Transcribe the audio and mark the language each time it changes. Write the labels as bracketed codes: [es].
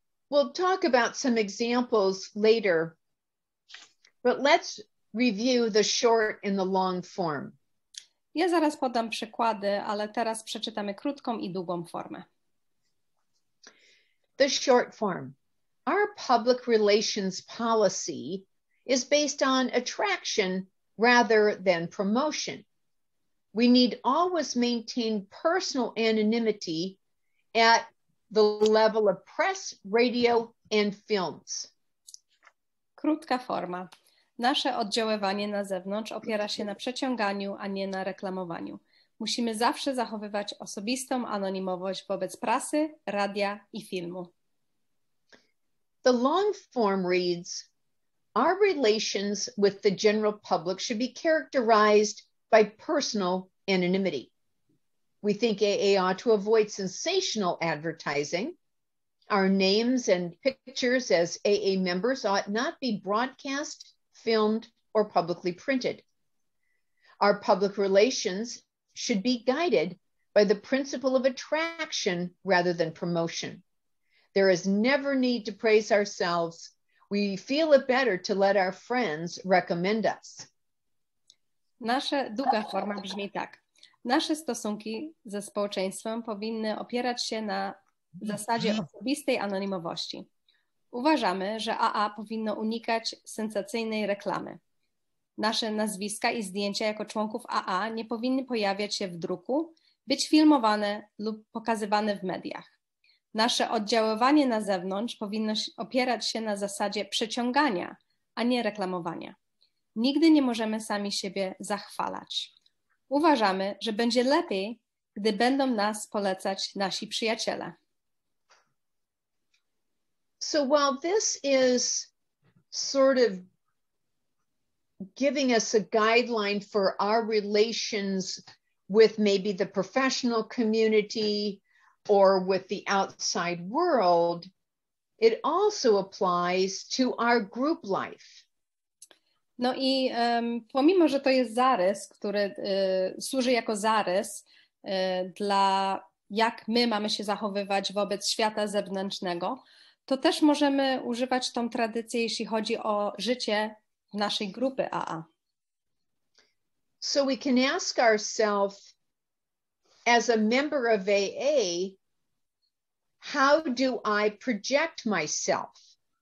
[en] We'll talk about some examples later, but let's review the short and the long form. [pl] Ja zaraz podam przykłady, ale teraz przeczytamy krótką i długą formę. [en] The short form. Our public relations policy is based on attraction rather than promotion. We need always maintain personal anonymity at the level of press, radio, and films. [pl] Krótka forma. Nasze oddziaływanie na zewnątrz opiera się na przeciąganiu, a nie na reklamowaniu. Musimy zawsze zachowywać osobistą anonimowość wobec prasy, radia i filmu. [en] The long form reads, our relations with the general public should be characterized by personal anonymity. We think AA ought to avoid sensational advertising. Our names and pictures as AA members ought not be broadcast, filmed, or publicly printed. Our public relations should be guided by the principle of attraction rather than promotion. There is never need to praise ourselves. We feel it better to let our friends recommend us. [pl] Nasza długa forma brzmi tak. Nasze stosunki ze społeczeństwem powinny opierać się na zasadzie osobistej anonimowości. Uważamy, że AA powinno unikać sensacyjnej reklamy. Nasze nazwiska i zdjęcia jako członków AA nie powinny pojawiać się w druku, być filmowane lub pokazywane w mediach. Nasze oddziaływanie na zewnątrz powinno opierać się na zasadzie przeciągania, a nie reklamowania. Nigdy nie możemy sami siebie zachwalać. Uważamy, że będzie lepiej, gdy będą nas polecać nasi przyjaciele. [en] So while this is sort of giving us a guideline for our relations with maybe the professional community or with the outside world, it also applies to our group life. [pl] No i pomimo, że to jest zarys, który służy jako zarys dla jak my mamy się zachowywać wobec świata zewnętrznego, to też możemy używać tą tradycję, jeśli chodzi o życie naszej grupy AA. [en] So we can ask ourselves, as a member of AA, how do I project myself?